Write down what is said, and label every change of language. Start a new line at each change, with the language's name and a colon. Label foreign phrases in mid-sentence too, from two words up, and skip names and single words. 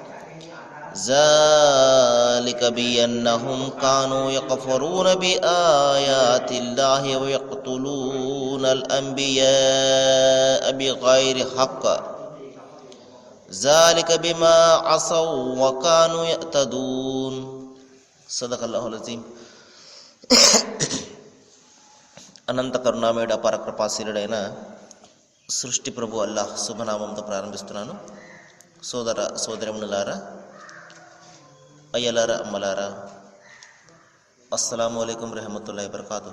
Arabic: ذلك بأنهم كانوا يكفرون بآيات الله ويقتلون الأنبياء بغير حق ذلك بما عصوا وكانوا يعتدون. صدق الله العظيم.
Telugu: అనంత కరుణామయుడ పరకృపాశీలుడైన సృష్టి ప్రభు అల్లాహ్ శుభనామంతో ప్రారంభిస్తున్నాను. సోదర సోదరిమణులారా, అయ్యలారా, అమ్మలారా,
Arabic: السلام عليكم ورحمة الله وبركاته.